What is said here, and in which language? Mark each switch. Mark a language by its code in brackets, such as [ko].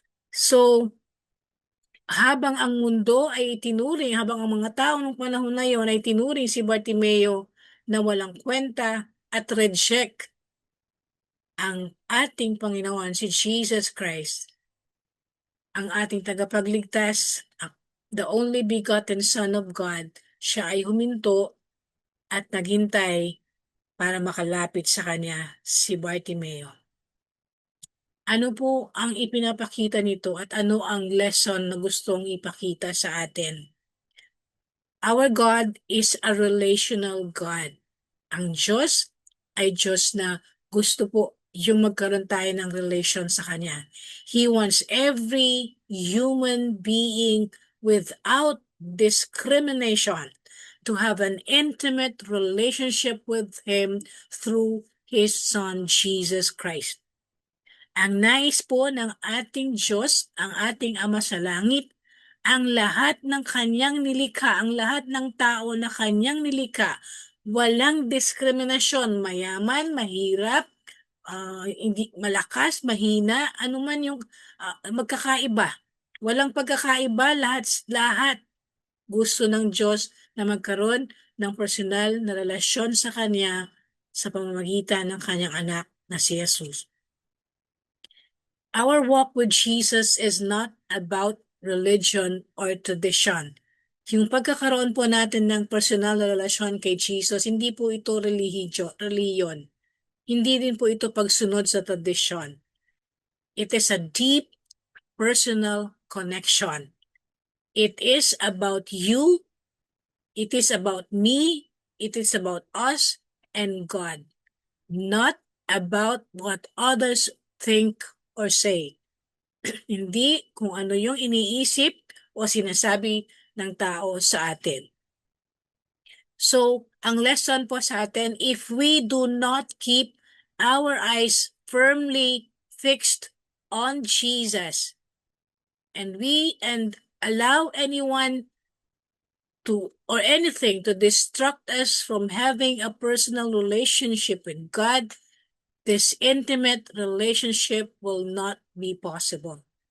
[tl] So, habang ang mundo ay itinuring, habang ang mga tao ng panahon na yon ay tinuring si Bartimeo na walang kwenta at reject ang ating Panginoon, si Jesus Christ, ang ating tagapagligtas, [en] the only begotten Son of God, [tl] siya ay huminto at naghintay para makalapit sa kanya si Bartimeo. Ano po ang ipinapakita nito at ano ang lesson na gustong ipakita sa atin? [en] Our God is a relational God. [tl] Ang Diyos ay Diyos na gusto po yung magkaroon tayo ng relation sa Kanya. [en] He wants every human being without discrimination to have an intimate relationship with Him through His Son, Jesus Christ. [tl] Ang nais po ng ating Diyos, ang ating Ama sa Langit, ang lahat ng Kanyang nilikha, ang lahat ng tao na Kanyang nilikha, walang diskriminasyon, mayaman, mahirap, hindi malakas, mahina, anuman yung magkakaiba. Walang pagkakaiba, lahat gusto ng Diyos na magkaroon ng personal na relasyon sa Kanya sa pamamagitan ng Kanyang anak na si Jesus. [en] Our walk with Jesus is not about religion or tradition. [tl] Yung pagkakaroon po natin ng personal na relasyon kay Jesus, hindi po ito reliyon. Hindi din po ito pagsunod sa tradisyon. [en] It is a deep personal connection. It is about you, it is about me, it is about us and God, not about what others think or say. [tl] Hindi kung ano yung iniisip o sinasabi ng tao sa atin. [en] So, [tl] ang lesson po sa atin, [en] if we do not keep our eyes firmly fixed on Jesus, and allow anyone to or anything to distract us from having a personal relationship with God, this intimate relationship will not be possible.